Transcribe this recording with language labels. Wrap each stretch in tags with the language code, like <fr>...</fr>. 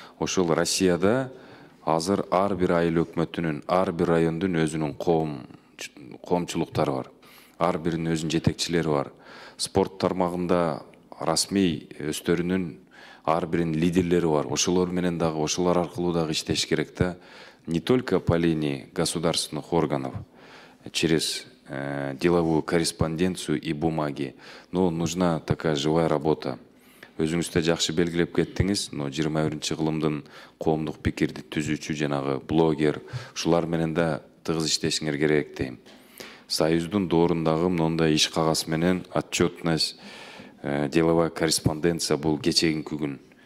<ky>Ошол Россияда азыр ар бир айыл өкмөтүнүн, ар бир райондун өзүнүн коомчулуктары бар. Ар биринин өзүнүн жетекчилери бар. Спорт тармагында расмий өстөрүнүн ар биринин лидерлери бар. Ошолор менен дагы, ошолор аркылуу дагы иштеш керек да.</ky> <ru>Не только по линии государственных органов, через деловую корреспонденцию и бумаги, но нужна такая живая работа.</ru> <ky>Өзүңүздө жакшы белгилеп кеттиңиз, но 21-кылымдын коомдук пикирди түзүүчү жанагы блогер, ушулар менен да тыгыз иштешиңер керек дейм. Союздун доорундагы мындай иш кагаз менен отчетность,</ky> <ru>деловая корреспонденция</ru> <ky>бул кечегинки күн.</ky>